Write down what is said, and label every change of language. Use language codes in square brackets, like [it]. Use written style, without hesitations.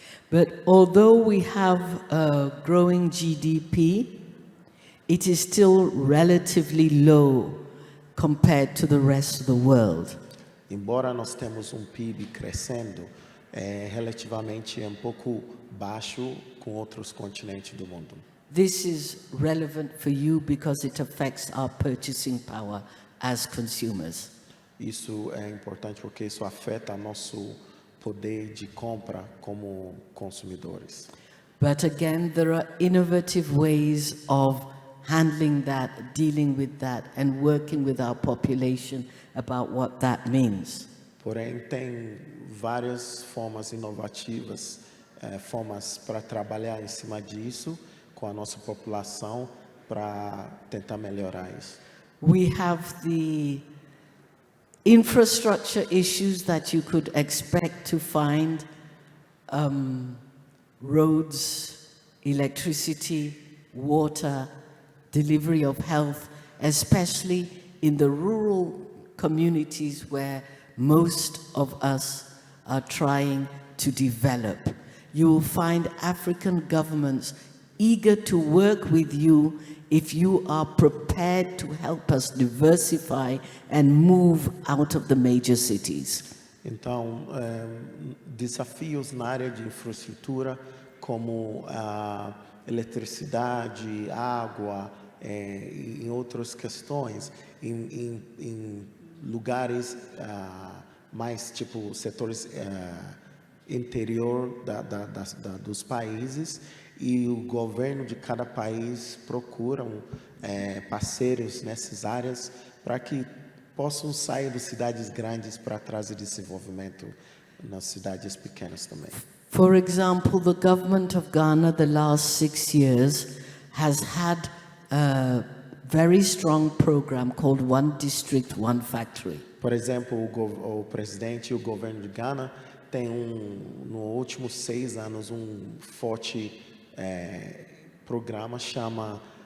[en] But although we have a growing GDP, it is still relatively low compared to the rest of the world. [pt] Embora nós temos PIB crescendo, relativamente um pouco baixo com outros continentes do mundo. [en] This is relevant for you because it affects our purchasing power as consumers. [pt] Isso é importante porque isso afeta nosso poder de compra como consumidores. [en] But again, there are innovative ways of handling that, dealing with that, and working with our population about what that means. [pt] Porém, tem várias formas inovativas, formas para trabalhar em cima disso com a nossa população para tentar melhorar isso. [en] We have the infrastructure issues that you could expect to find, roads, electricity, water, delivery of health, especially in the rural communities where most of us are trying to develop. You will find African governments eager to work with you if you are prepared to help us diversify and move out of the major cities. [pt] Então, desafios na área de infraestrutura, como a eletricidade, água, em outras questões, em lugares mais tipo setores interior dos países, e o governo de cada país procuram parceiros nessas áreas para que possam sair das cidades grandes para trazer desenvolvimento nas cidades pequenas também. [en] For example, the government of Ghana, the last 6 years, has had a very strong program called One District, One Factory. [pt] Por exemplo, o presidente e o governo de Gana tem nos últimos 6 anos forte programa chama